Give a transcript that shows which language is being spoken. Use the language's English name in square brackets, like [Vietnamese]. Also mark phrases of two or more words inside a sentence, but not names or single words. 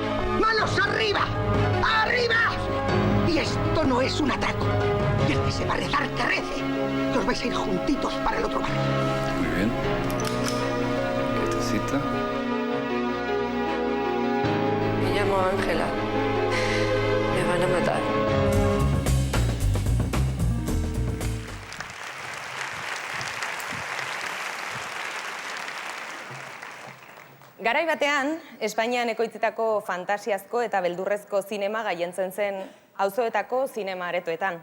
[Spanish] ¡Manos arriba! ¡Arriba! Y esto no es un atraco. Y el que se va a rezar, que rece. Que os vais a ir juntitos para el otro barrio. Muy bien. ¿Qué te cita? Me llamo Ángela. Me van a matar. [Basque] Garai batean, Espainian ekoitzetako fantasiazko eta beldurrezko zinema gailentzen zen auzoetako zinema aretoetan.